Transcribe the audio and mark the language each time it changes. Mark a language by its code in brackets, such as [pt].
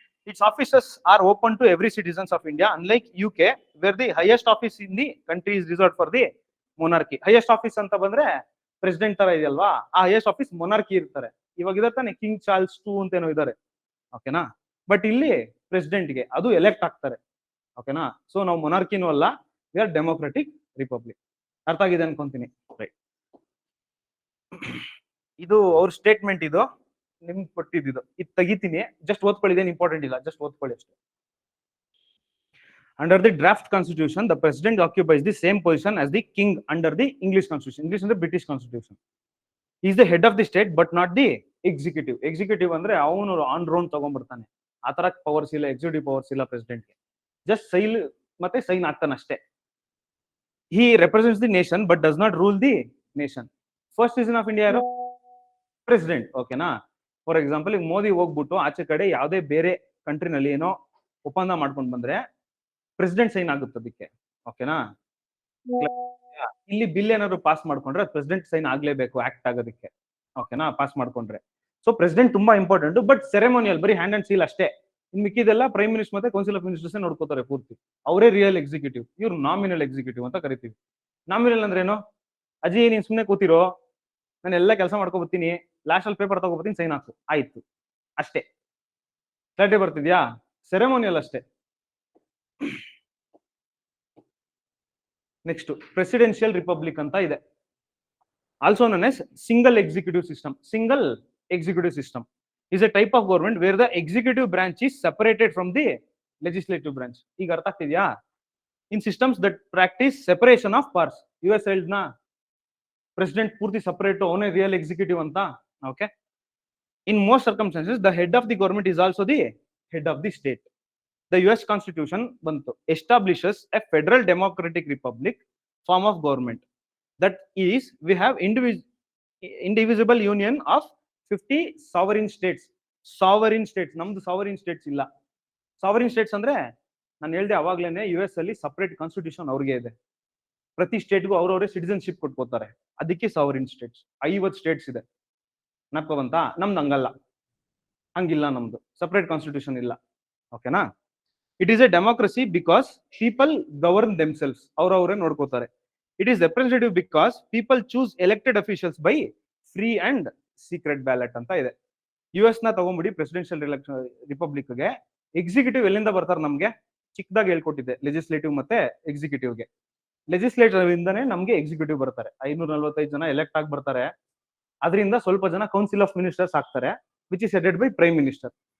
[en] Its offices are open to every citizens of India, unlike UK, where the highest office in the country is reserved for the monarchy. [kn] Highest office ಅಂತ ಬಂದ್ರೆ president ತರ ಇದೆಯಲ್ವಾ, ಆ highest office monarchy ಇರ್ತಾರೆ. ಇವಾಗ ಇದೆ ತಾನೆ, king Charles 2 ಅಂತೇನೋ ಇದಾರೆ. ಓಕೆನಾ? ಬಟ್ ಇಲ್ಲಿ ಪ್ರೆಸಿಡೆಂಟ್ಗೆ ಅದು ಎಲೆಕ್ಟ್ ಆಗ್ತಾರೆ. ಓಕೆನಾ? ಸೊ ನಾವು ಮೊನಾರ್ಕಿನೂ ಅಲ್ಲ, ವಿ ಆರ್ ಡೆಮೋಕ್ರೆಟಿಕ್ ರಿಪಬ್ಲಿಕ್. ಅರ್ಥ ಆಗಿದೆ ಅನ್ಕೊಂತೀನಿ. ರೈಟ್, ಇದು ಅವ್ರ ಸ್ಟೇಟ್ಮೆಂಟ್, ಇದು ನಿಮ್ಗೆ ಕೊಟ್ಟಿದ್ದು. ಇದು ತೆಗಿತೀನಿ, ಜಸ್ಟ್ ಓದ್ಕೊಳ್ಳಿದೇನು ಇಂಪಾರ್ಟೆಂಟ್ ಇಲ್ಲ, ಜಸ್ಟ್ ಓದ್ಕೊಳ್ಳಿ ಅಷ್ಟೇ. [en] Under the draft constitution, the president occupies the same position as the king under the English constitution. English ಅಂದ್ರೆ British constitution. He is the head of the state but not the executive. [kn] Executive ಅಂದ್ರೆ ಅವನು on Rhone ತಗೊಂಡ್ಬಿಡ್ತಾನೆ, ಆ ತರ powers ಇಲ್ಲ, executive powers ಇಲ್ಲ ಪ್ರೆಸಿಡೆಂಟ್ಗೆ. Just sail ಮತ್ತೆ sign ಆಗ್ತಾನೆ ಅಷ್ಟೇ. [en] He represents the nation but does not rule the nation. First citizen of India ಯಾರು? President. ಓಕೆನಾ? [kn] ಫಾರ್ ಎಕ್ಸಾಂಪಲ್, ಈಗ ಮೋದಿ ಹೋಗ್ಬಿಟ್ಟು ಆಚೆ ಕಡೆ ಯಾವುದೇ ಬೇರೆ ಕಂಟ್ರಿನಲ್ಲಿ ಏನೋ ಒಪ್ಪಂದ ಮಾಡ್ಕೊಂಡು ಬಂದ್ರೆ ಪ್ರೆಸಿಡೆಂಟ್ ಸೈನ್ ಆಗುತ್ತೆ ಅದಕ್ಕೆ. ಓಕೆನಾ? ಇಲ್ಲಿ ಬಿಲ್ ಏನಾದ್ರು ಪಾಸ್ ಮಾಡ್ಕೊಂಡ್ರೆ ಪ್ರೆಸಿಡೆಂಟ್ ಸೈನ್ ಆಗ್ಲೇಬೇಕು ಆಕ್ಟ್ ಆಗೋದಕ್ಕೆ. ಓಕೆನಾ? ಪಾಸ್ ಮಾಡ್ಕೊಂಡ್ರೆ. ಸೊ ಪ್ರೆಸಿಡೆಂಟ್ ತುಂಬಾ ಇಂಪಾರ್ಟೆಂಟ್, ಬಟ್ ಸೆರೆಮೋನಿಯಲ್, ಬರೀ ಹ್ಯಾಂಡ್ ಅಂಡ್ ಸೀಲ್ ಅಷ್ಟೇ. ಇನ್ ಮಿಕ್ಕಿದೆಲ್ಲ ಪ್ರೈಮ್ ಮಿನಿಸ್ಟರ್ ಮತ್ತೆ ಕೌನ್ಸಿಲ್ ಆಫ್ ಮಿನಿಸ್ಟರ್ಸ್ ನೋಡ್ಕೋತಾರೆ ಪೂರ್ತಿ. ಅವರೇ ರಿಯಲ್ ಎಕ್ಸಿಕ್ಯೂಟಿವ್. ಇವ್ರು ನಾಮಿನಲ್ ಎಕ್ಸಿಕ್ಯೂಟಿವ್ ಅಂತ ಕರಿತೀವಿ. ನಾಮಿನಲ್ ಅಂದ್ರೆ ಏನು? ಅಜ್ಜಿ ನೀನ್ ಸುಮ್ನೆ ಕೂತಿರೋ, ನಾನು ಎಲ್ಲ ಕೆಲಸ ಮಾಡ್ಕೊಬತ್ತೀನಿ, ಲಾಸ್ಟ್ ಅಲ್ಲಿ ಪೇಪರ್ ತಗೋಬತ್ತೀನಿ, ಸೈನ್ ಹಾಕು, ಆಯ್ತು, ಅಷ್ಟೇ. ಕ್ಲಾರಿಟಿ ಬರ್ತಿದ್ಯಾ? ಸೆರೆಮೋನಿಯಲ್ ಅಷ್ಟೇ. [en] next presidential republic [kn] ಅಂತ ಇದೆ, [en] Also known as single executive system. Single executive system is a type of government where the executive branch is separated from the legislative branch. [kn] ಈಗ ಅರ್ಥ ಆಗ್ತಿದ್ಯಾ? [en] In systems that practice separation of powers. [kn] US ಹೇಳ್ದ್ನಾ, president ಪೂರ್ತಿ separate, ಅವನೇ real executive ಅಂತ. [en] Okay, in most circumstances the head of the government is also the head of the state. The US Constitution ಬಂತು, establishes a federal democratic republic form of government. That is, we have indivisible union of 50 sovereign states. [kn] Sovereign states, ನಮ್ದು sovereign States ಇಲ್ಲ. Sovereign States ಅಂದ್ರೆ ನಾನು ಹೇಳ್ದೆ ಅವಾಗ್ಲೇನೆ, US ಅಲ್ಲಿ separate constitution ಅವ್ರಿಗೆ ಇದೆ. ಪ್ರತಿ ಸ್ಟೇಟ್ಗೂ ಅವ್ರವರೇ ಸಿಟಿಸನ್ಶಿಪ್ ಕೊಟ್ಕೋತಾರೆ, ಅದಕ್ಕೆ ಸಾವರಿನ್ ಸ್ಟೇಟ್ಸ್. 50 ಸ್ಟೇಟ್ಸ್ ಇದೆ, ನಪ್ಪ ಬಂತ. ನಮ್ದು ಹಂಗಲ್ಲ, ಹಂಗಿಲ್ಲ, ನಮ್ದು ಸಪರೇಟ್ ಕಾನ್ಸ್ಟಿಟ್ಯೂಷನ್ ಇಲ್ಲ. ಓಕೆನಾ? [en] It is a democracy because people govern themselves. [kn] ಅವರವರೇ ನೋಡ್ಕೋತಾರೆ. [en] It is representative because people choose elected officials by free and secret ballot [kn] ಅಂತ ಇದೆ. US ನ ತಗೊಂಡ್ಬಿಡಿ ಪ್ರೆಸಿಡೆನ್ಷಿಯಲ್ ರಿಪಬ್ಲಿಕ್ಗೆ. ಎಕ್ಸಿಕ್ಯೂಟಿವ್ ಎಲ್ಲಿಂದ ಬರ್ತಾರೆ ನಮ್ಗೆ? ಚಿಕ್ಕದಾಗಿ ಹೇಳ್ಕೊಟ್ಟಿದ್ದೆ ಲೆಜಿಸ್ಲೇಟಿವ್ ಮತ್ತೆ ಎಕ್ಸಿಕ್ಯೂಟಿವ್ಗೆ. ಲೆಜಿಸ್ಲೇಟಿವ್ ಇಂದಾನೆ ನಮ್ಗೆ ಎಕ್ಸಿಕ್ಯೂಟಿವ್ ಬರ್ತಾರೆ. 545 ಜನ ಎಲೆಕ್ಟ್ ಆಗಿ ಬರ್ತಾರೆ. ಅದರಿಂದ ಸ್ವಲ್ಪ ಜನ ಕೌನ್ಸಿಲ್ ಆಫ್ ಮಿನಿಸ್ಟರ್ಸ್ ಆಗ್ತಾರೆ, [en] Which is headed by prime minister.